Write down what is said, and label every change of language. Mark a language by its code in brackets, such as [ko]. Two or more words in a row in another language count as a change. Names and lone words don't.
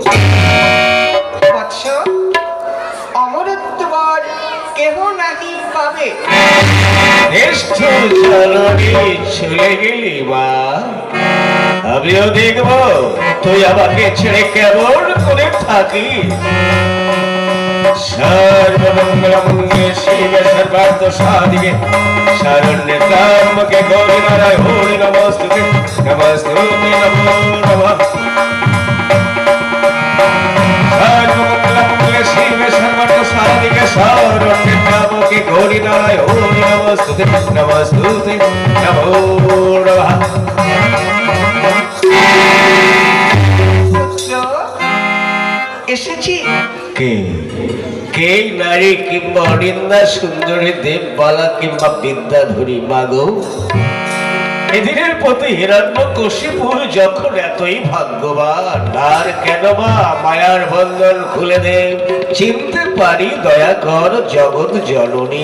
[bn] বৎস, অমরত্ব বর কেহ নাহি পাবে। নিষ্ঠুর জননী চলে গেলি মা, আমিও দেখব তুই আমাকে ছেড়ে কেমন করে থাকি। [sa] সর্বমঙ্গলমঙ্গলে শিবে সর্বার্থ সাধিকে, শরণ্যে ত্র্যম্বকে গৌরী নারায়ণী নমস্তুতে, নমস্তুতে নমো নমঃ। সর্বমঙ্গলমঙ্গলে শিবে সর্বার্থ সাধিকে, শরণ্যে ত্র্যম্বকে গৌরী নারায়ণী নমস্তুতে, নমস্তুতে নমো নমঃ। [bn] এসেছি। কে কে নারী কিংবা অনিন্দা সুন্দরী দেববালা কিংবা বিদ্যাধরী মাগো? এদিনের প্রতি হিরণ্যকশিপুর যখন এতই ভাগ্যবান, আর কেন বা মায়ার বন্ধন খুলে দে, চিনতে পারি দয়া কর জগৎ জননী।